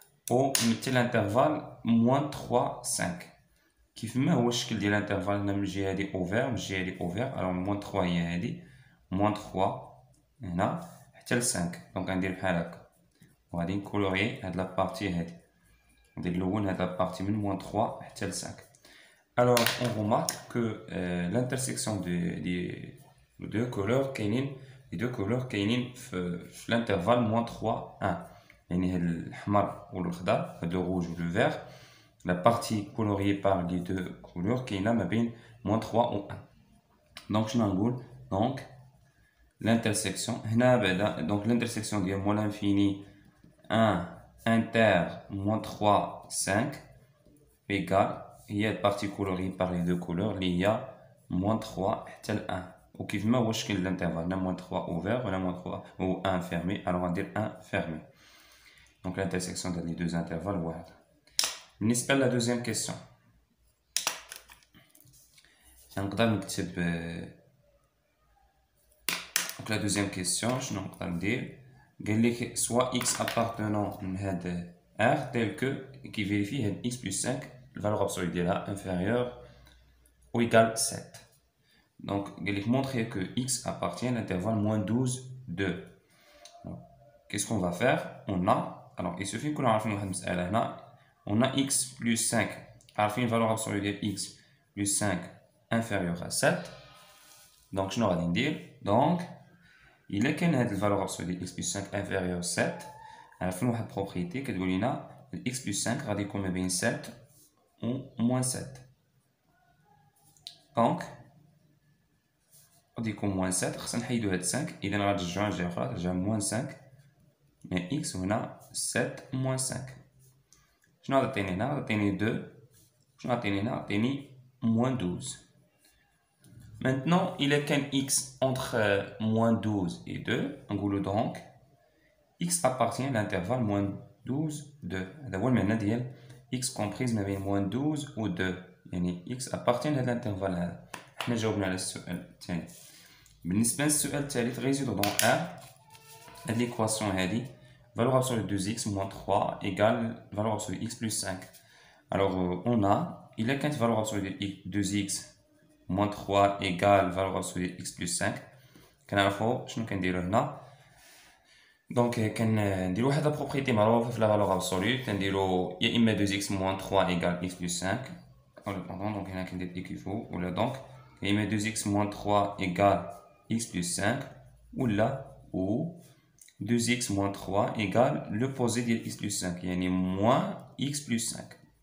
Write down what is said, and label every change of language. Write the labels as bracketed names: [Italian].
[Arabic] و مثل [French] l'intervalle moins 3 5 [Arabic] كيف ما هو الشكل ديال l'intervalle هنا من الجهه هادي اوفير من الجهه هادي اوفير. [French] alors moins 3 [Arabic] هي هادي [French] moins 3 [Arabic] هنا حتى ل 5. دونك غندير بحال هكا وغادي نكولوري هاد لا بارتي هادي ندير الاول هاد لا بارتي من moins 3 حتى ل 5. [French] Alors on remarque que l'intersection des deux couleurs [Arabic] كاينين في [French] l'intervalle moins 3 1. [Arabic] يعني هاد الأحمر والخضر هاد لو روج و لو فير [French] la partie coloriée par les deux couleurs [Arabic] كاينه ما بين moins 3 و 1. دونك شنو نقول دونك l'intersection هنا بعدا دونك l'intersection ديال moins l'infini 1 inter moins 3 5 égale هي البارتي كولوري [French] par les deux couleurs [Arabic] اللي هي moins 3 حتى ل 1. وكيف ما هو الشكل الانترفال هنا moins 3 ouvert ولا moins 3 و 1 fermé. [French] alors [Arabic] غندير [French] 1 fermé. donc l'intersection ديال les deux intervalles [Arabic] هو هذا. بالنسبه لا دوزيام كيسيون نقدر نكتب دونك لا دوزيام كيسيون شنو نقدر ندير قال لك [French] soit x appartenant [Arabic] من هاد r [French] tel que qui vérifie [Arabic] هاد x plus 5 الفالور absolue ديالها [French] inférieure ou égale 7. donc [Arabic] قال لك [French] montrer que x appartient à l'intervalle moins 12 2. qu'est-ce qu'on va faire on a alors il suffit que [Arabic] نعرفوا واحد المساله هنا [French] on a x plus 5 [Arabic] عارفين الفالور [French] absolue ديال x plus 5 inférieure à 7. [Arabic] donc شنو غادي ندير donc إلا كان هاد الفالور absolue ديال x plus 5 inférieur 7 عارفين واحد بروبريتي كتقول لنا x plus 5 غادي يكون ما بين 7 و moins 7. دونك غادي يكون moins 7 خصنا نحيدو هاد 5 إذا غنرجعو جهة أخرى ترجع moins 5 مي x هنا 7 moins 5. شنو غتعطيني هنا غتعطيني 2 شنو غتعطيني هنا غتعطيني moins 12. [French] Maintenant, il est qu'un x entre moins 12 et 2. [Arabic] نقولو [French] donc x appartient à l'intervalle moins 12 2. [Arabic] هذا هو المعنى ديال x comprise ما بين moins 12 و 2. يعني [French] x appartient à l'intervalle [Arabic] هذا. حنا جاوبنا على السؤال الثاني. بالنسبة للسؤال الثالث غيزيدو [French] donc هاد ليكواسيون هادي valeur absolue de 2x moins 3 égale valeur absolue x plus 5. alors on a il est qu'un valeur absolue de 2x moins 3 égale valeur absolue de x plus 5. [Arabic] كنعرفو شنو كنديرو هنا دونك كنديرو واحد البروبريتي معروفه في لا فالور ابسولو كنديرو يا اما [French] 2x moins 3 égale x plus 5 [Arabic] دونك هنا كندير ايكيفو ولا دونك يا اما 2x moins 3 égale x plus 5 ولا ou 2x moins 3 égale l'opposé ديال x plus 5 يعني moins x plus 5.